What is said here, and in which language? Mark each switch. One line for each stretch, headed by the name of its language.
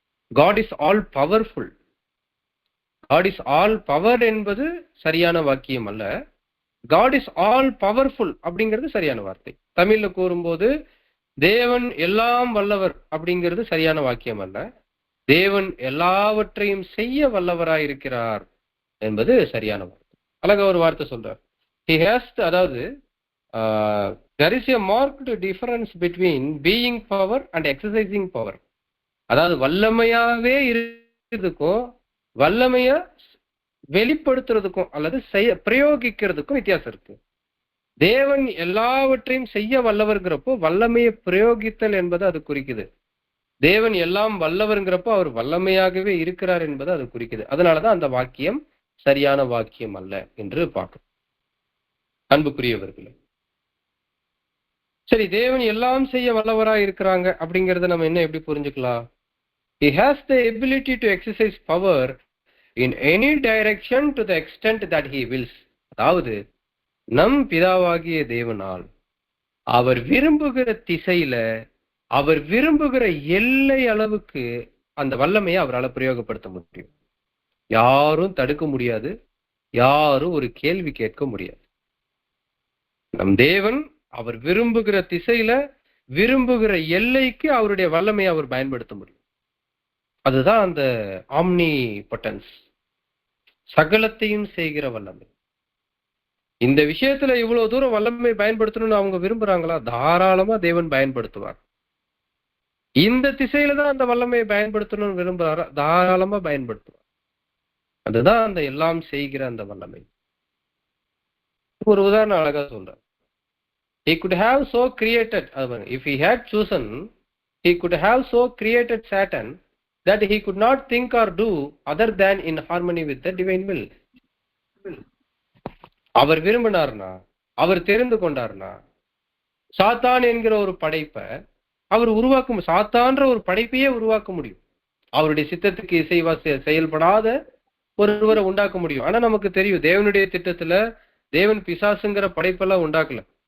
English: God is all powerful. God is all power
Tamil: என்பது சரியான வாக்கியம் அல்ல,
English: God is all powerful
Tamil: அப்படிங்கிறது சரியான வார்த்தை. தமிழ்ல கூறும்போது தேவன் எல்லாம் வல்லவர் அப்படிங்கிறது சரியான வாக்கியம் அல்ல, தேவன் எல்லாவற்றையும் செய்ய வல்லவராயிருக்கிறார் என்பது சரியான வார்த்தை. அழகா ஒரு வார்த்தை சொல்றார்.
English: He has to, அதாவது there is a marked difference between being power and exercising power.
Tamil: அதாவது வல்லமையாவே இருக்கிறதுக்கும் வல்லமைய வெளிப்படுத்துறதுக்கும் அல்லது பிரயோகிக்கிறதுக்கும் வித்தியாசம் இருக்கு. தேவன் எல்லாவற்றையும் செய்ய வல்லவர்ங்கிறப்போ வல்லமையை பிரயோகித்தல் என்பது அது குறிக்குது. தேவன் எல்லாம் வல்லவர்ங்கிறப்போ அவர் வல்லமையாகவே இருக்கிறார் என்பது அது குறிக்குது. அதனாலதான் அந்த வாக்கியம் சரியான வாக்கியம் அல்ல என்று பார்க்கணும். அன்புக்குரியவர்களே, சரி, தேவன் எல்லாம் செய்ய வல்லவராய் இருக்கிறாங்க அப்படிங்கறத நம்ம என்ன எப்படி புரிஞ்சுக்கலாம்?
English: He has the ability to exercise power in any direction to the extent that he wills.
Tamil: அதாவது நம் பிதாவாகிய தேவனால் அவர் விரும்புகிற திசையில அவர் விரும்புகிற எல்லை அளவுக்கு அந்த வல்லமையை அவரால் பிரயோகப்படுத்த முடியும். யாரும் தடுக்க முடியாது, யாரும் ஒரு கேள்வி கேட்க முடியாது. நம் தேவன் அவர் விரும்புகிற திசையில விரும்புகிற எல்லைக்கு அவருடைய வல்லமையை அவர் பயன்படுத்த முடியும். அதுதான் அந்த ஆம்னி பொட்டன்ஸ், சகலத்தையும் செய்கிற வல்லமை. இந்த விஷயத்துல இவ்வளவு தூரம் வல்லமை பயன்படுத்தணும்னு அவங்க விரும்புறாங்களா? தாராளமா தேவன் பயன்படுத்துவார். இந்த திசையில தான் அந்த வல்லமையை பயன்படுத்தணும்னு விரும்புறாரா? தாராளமா பயன்படுத்துவார். அதுதான் அந்த எல்லாம் செய்கிற அந்த வல்லமை. ஒரு உதாரணம் அழகா சொல்றார்.
English: He could have so created, if he had chosen, he could have so created Satan that he could not think or do other than in harmony with the divine will.
Tamil: அவர் விரும்பினார்னா, அவர் தெரிந்து கொண்டார்னா, சாத்தான் என்கிற ஒரு படைப்பை அவர் உருவாக்க, சாத்தான்ற ஒரு படைப்பையே உருவாக்க முடியும். அவருடைய சித்தத்துக்கு இசைவா செயல்படாத ஒருவரை உண்டாக்க முடியும். ஆனா நமக்கு தெரியும், தேவனுடைய திட்டத்துல தேவன் பிசாசுங்கிற படைப்பெல்லாம் உண்டாக்கல.